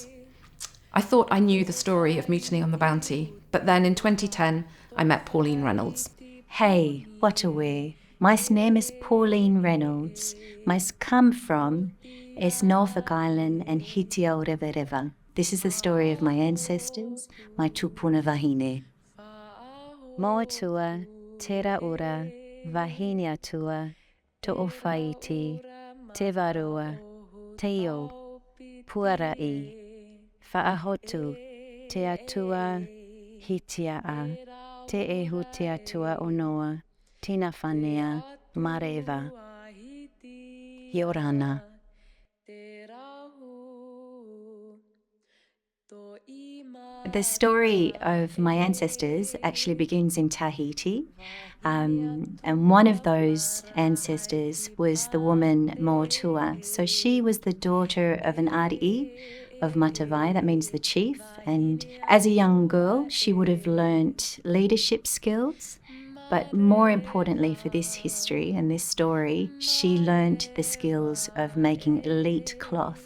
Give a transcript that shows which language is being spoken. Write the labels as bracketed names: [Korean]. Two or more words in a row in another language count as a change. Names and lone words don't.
[English] I thought I knew the story of Mutiny on the Bounty, but then in 2010, I met Pauline Reynolds. Hey, Whatawe. My name is Pauline Reynolds. My come from is Norfolk Island and Hitiaurevareva. This is the story of my ancestors, my [Tahitian] tupuna vahine. [English] Mauatua, tera ora, vahine atua, to'ofaiti, te varua, teio, puarai, fa'ahotu, te atua, hitia'a, te ehu te atua onoa, tina whanea, mareva, Hiorana. The story of my ancestors actually begins in Tahiti, and one of those ancestors was the woman Mauatua. So she was the daughter of an ari'i of Matavai, that means the chief, and as a young girl she would have learnt leadership skills, but more importantly for this history and this story, she learnt the skills of making elite cloth.